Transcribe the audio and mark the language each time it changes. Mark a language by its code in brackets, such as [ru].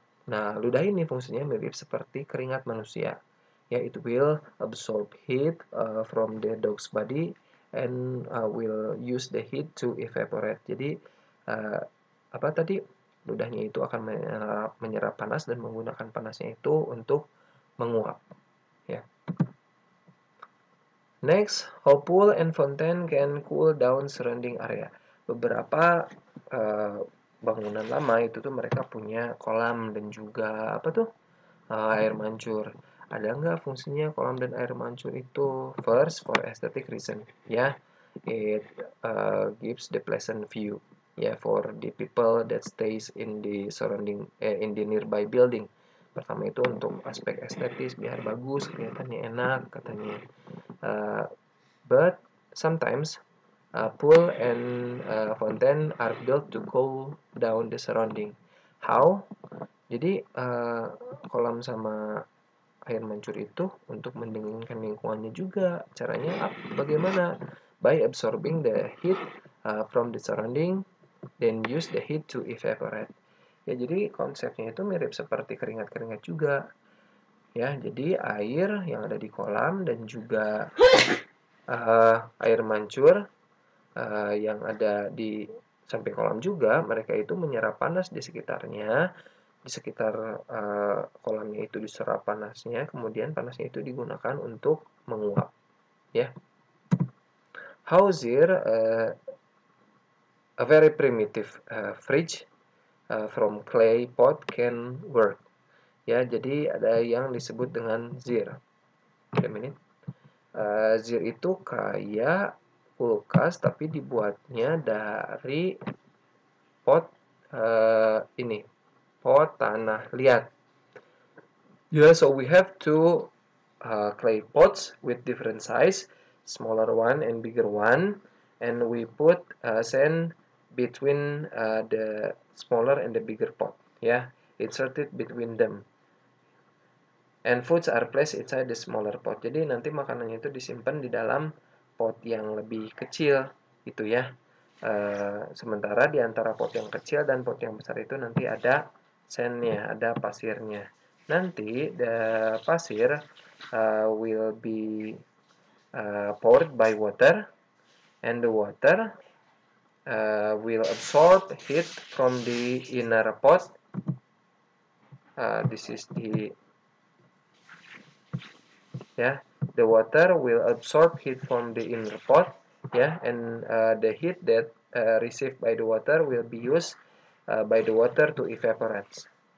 [id] Nah, ludah ini fungsinya mirip seperti keringat manusia. [en] Ya, it will absorb heat from the dog's body and will use the heat to evaporate. [id] Jadi, apa tadi? Ludahnya itu akan menyerap panas dan menggunakan panasnya itu untuk menguap. Ya. [en] Next, how pool and fountain can cool down surrounding area. [id] Beberapa bangunan lama itu tuh mereka punya kolam dan juga apa tuh air mancur. Ada nggak fungsinya kolam dan air mancur itu? [en] First, for aesthetic reason, ya, it gives the pleasant view, ya, for the people that stays in the surrounding, in the nearby building. [id] Pertama itu untuk aspek estetis, biar bagus, kelihatannya enak katanya. [en] But sometimes pool and fountain are built to cool down the surrounding. How? [id] Jadi kolam sama air mancur itu untuk mendinginkan lingkungannya juga. Caranya bagaimana? [en] By absorbing the heat from the surrounding, then use the heat to evaporate. [id] Ya, jadi konsepnya itu mirip seperti keringat-keringat juga. Ya, jadi air yang ada di kolam dan juga air mancur yang ada di samping kolam juga, mereka itu menyerap panas di sekitarnya. Di sekitar kolamnya itu diserap panasnya, kemudian panasnya itu digunakan untuk menguap. Ya. [en] How there a very primitive fridge from clay pot can work. [id] Ya, jadi ada yang disebut dengan zir. [en] Wait a minute. [id] Zir itu kayak kulkas tapi dibuatnya dari pot ini, pot tanah liat. [en] Yeah, so we have two clay pots with different size, smaller one and bigger one, and we put sand between the smaller and the bigger pot. Yeah, inserted between them. And foods are placed inside the smaller pot. [id] Jadi nanti makanannya itu disimpan di dalam pot yang lebih kecil, gitu ya. Sementara di antara pot yang kecil dan pot yang besar itu nanti ada sandnya, ada pasirnya. [en] Nanti the pasir will be poured by water, and the water will absorb heat from the inner pot. This is the the water will absorb heat from the inner pot, and the heat that received by the water will be used by the water to evaporate.